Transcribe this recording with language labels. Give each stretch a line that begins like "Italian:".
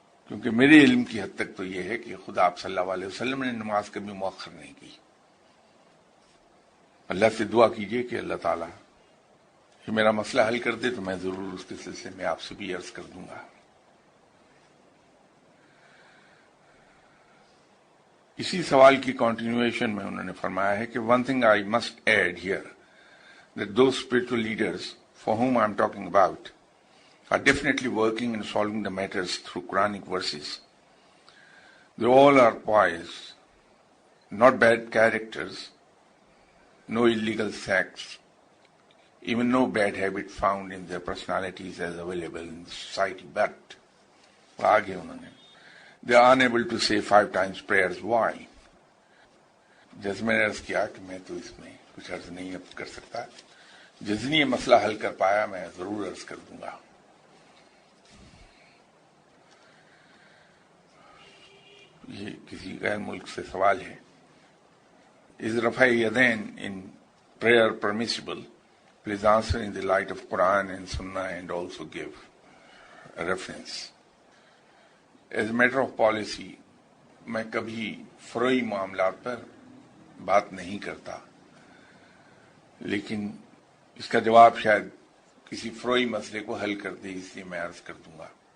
Urdu: کیونکہ میرے علم کی حد تک تو یہ ہے کہ خدا آپ صلی اللہ علیہ وسلم نے نماز کبھی مؤخر نہیں کی. اللہ سے دعا کیجئے کہ اللہ تعالیٰ یہ میرا مسئلہ حل کر دے، تو میں ضرور اس کے سلسلے میں آپ سے بھی عرض کر دوں گا. اسی سوال کی کنٹینیویشن میں انہوں نے فرمایا ہے کہ
English: One thing I must add here that those spiritual leaders for whom I am talking about are definitely working in solving the matters through Quranic verses. They all are pious, not bad characters, no illegal sects, even no bad habit found in their personalities as available in the society. But
Urdu: آگے انہوں نے
English: they are unable to say 5 times prayers. Why?
Urdu: جیسے میں نے عرض کیا کہ میں تو اس میں کچھ عرض نہیں اب کر سکتا. جس دن یہ مسئلہ حل کر پایا میں ضرور عرض کر دوں گا. یہ کسی غیر ملک سے سوال ہے.
English: Is رفع یدین in prayer permissible? Please answer in the light of Quran and Sunnah and also give a reference. As a matter of policy,
Urdu: میں کبھی فروئی معاملات پر بات نہیں کرتا، لیکن اس کا جواب شاید کسی فروئی مسئلے کو حل کر دے، اس لیے میں عرض کر دوں گا.